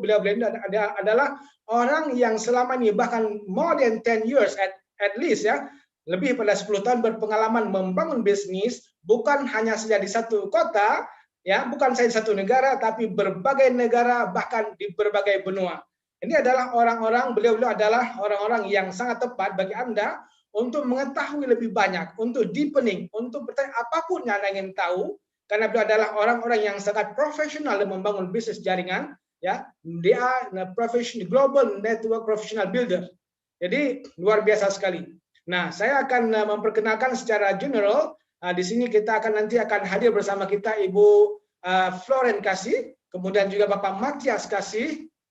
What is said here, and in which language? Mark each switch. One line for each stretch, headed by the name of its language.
Indonesian: Beliau-beliau itu adalah orang yang selama ini bahkan
English: more than 10 years at least
Indonesian: ya, lebih pada 10 tahun berpengalaman membangun bisnis, bukan hanya saja di satu kota ya, bukan saja di satu negara, tapi berbagai negara, bahkan di berbagai benua. Ini adalah beliau-beliau adalah orang-orang yang sangat tepat bagi Anda untuk mengetahui lebih banyak, untuk deepening, untuk bertanya apapun yang Anda ingin tahu, karena beliau adalah orang-orang yang sangat profesional dalam membangun bisnis jaringan, ya.
English: They are professional global network professional builder.
Indonesian: Jadi luar biasa sekali. Nah, saya akan memperkenalkan secara general. Di sini kita nanti akan hadir bersama kita Ibu Floren Kasih, kemudian juga Bapak Matias Kasih.